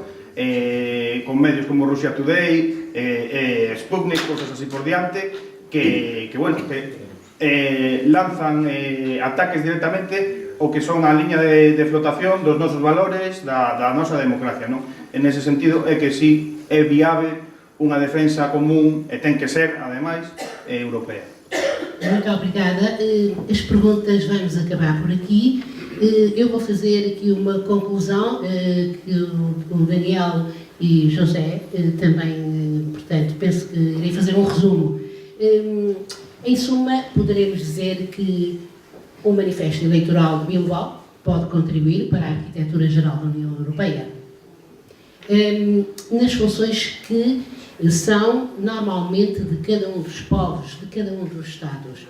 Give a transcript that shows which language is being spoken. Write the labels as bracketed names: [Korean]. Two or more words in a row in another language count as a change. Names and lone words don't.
[Spanish] Con medios [Galician] como Russia Today, Sputnik, cosas así por diante, que lanzan ataques directamente o que son a liña de flotación dos nosos valores, da nosa democracia, non? En ese sentido, é que sí, é viável unha defensa común, e ten que ser, ademais, europea. [Portuguese] Muito obrigada. As perguntas vamos acabar por aqui. Eu vou fazer aqui uma conclusão que o Daniel e José também, portanto, penso que irei fazer um resumo. Em suma, poderemos dizer que o Manifesto Eleitoral de Bilbao pode contribuir para a arquitetura geral da União Europeia nas funções que são normalmente de cada um dos povos, de cada um dos Estados.